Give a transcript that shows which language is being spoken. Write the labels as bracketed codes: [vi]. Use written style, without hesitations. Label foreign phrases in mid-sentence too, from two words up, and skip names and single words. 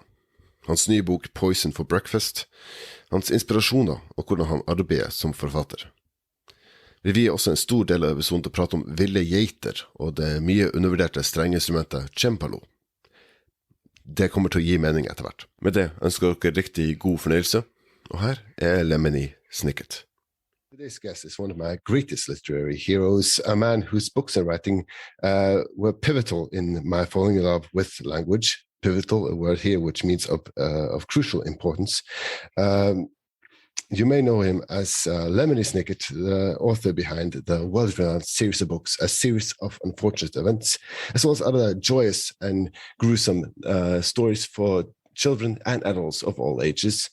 [no] Hans nye bok Poison for Breakfast, hans inspirasjoner og hvordan han arbeider som forfatter. Vi vier også en stor del av episoden til å prate om ville geiter og det mye undervurderte strengeinstrumentet cembalo. Det kommer til å gi mening etter hvert. Med det ønsker dere riktig god fornøyelse, og her Lemony Snicket. [en] Today's guest is one of my greatest literary heroes, a man whose books and writing were pivotal in my falling in love with language. Pivotal, a word here which means of crucial importance. You may know him as Lemony Snicket, the author behind the world-renowned series of books, A Series of Unfortunate Events, as well as other joyous and gruesome stories for children and adults of all ages.